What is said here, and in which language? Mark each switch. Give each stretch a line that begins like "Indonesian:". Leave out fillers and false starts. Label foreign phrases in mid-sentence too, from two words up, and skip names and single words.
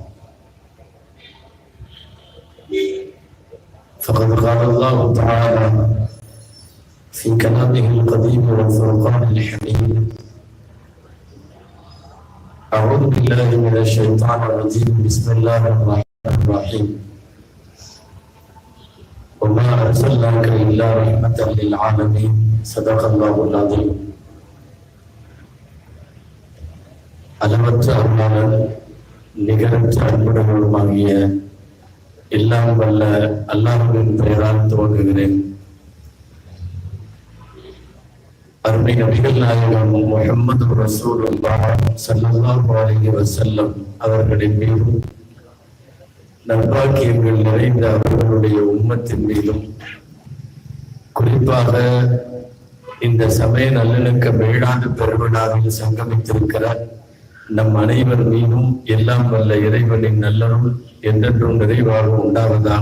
Arabic: فقد قال الله تعالى في كلامه القديم وفرقانه الحميد أعوذ بالله من الشيطان الرجيم بسم الله الرحمن الرحيم وما أرسلناك إلا رحمة للعالمين صدق الله العظيم.
Tamil: அளவற்ற அருளாளன் நிகரற்ற அன்புடையவனுமாகிய எல்லாம் வல்ல அல்லாஹ்வின் பெயரால் துவங்குகிறேன். அருமை நபிகள் நாயகம் முஹம்மது ரசூலுல்லாஹ்
Arabic: صلى الله عليه وسلم
Tamil: அவர்களின் மீதும் நற்பாக்கியங்கள் நிறைந்த அவர்களுடைய உம்மத்தின் மீதும் குறிப்பாக இந்த சமய நல்லிணக்க மேலான பெருவிழாவில் சங்கமித்திருக்கிற நம் அனைவர் மீதும் எல்லாம் வல்ல இறைவனின் நல்லருள் என்றென்றும் நிறைவாக உண்டாவதாக.